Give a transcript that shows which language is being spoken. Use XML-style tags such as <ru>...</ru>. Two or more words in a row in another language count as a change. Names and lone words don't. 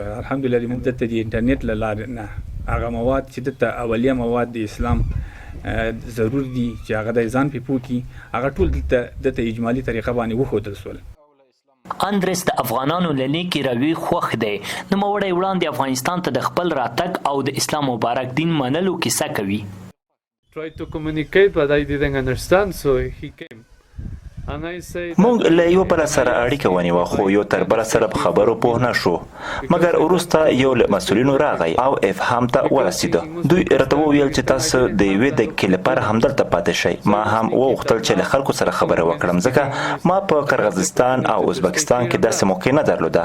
<ps>الحمدلله موږ دته د انټرنیټ له لارې نه هغه مواد چې دته اولیه مواد د اسلام ضرور دي چې هغه د ځان په پوکي هغه ټول دته اجمالی طریقه باندې وښودل شول. اندریس د افغانانو له نیکې روي خوښ دی. نوموړی وړاندې افغانستان ته د خپل راتګ او د اسلام مبارک دین منلو کیسه کوي.</ps> <en>Tried to communicate but I didn't understand so he came.</en> <ps>مونږ له یو بل سره اړیکه ونیوه خو یو تر بل سره په خبرو پوه نه شو مګر وروسته یو له مسؤلینو راغی او افهام ته ورسېده. دوی راته وویل چې تاسو د یوې دقیقې لپاره همدلته پاتې شئ. ما هم وغوښتل چې له خلکو سره خبره وکړم ځکه ما په قرغزستان او ازبکستان کې داسې موقع نه درلوده.</ps>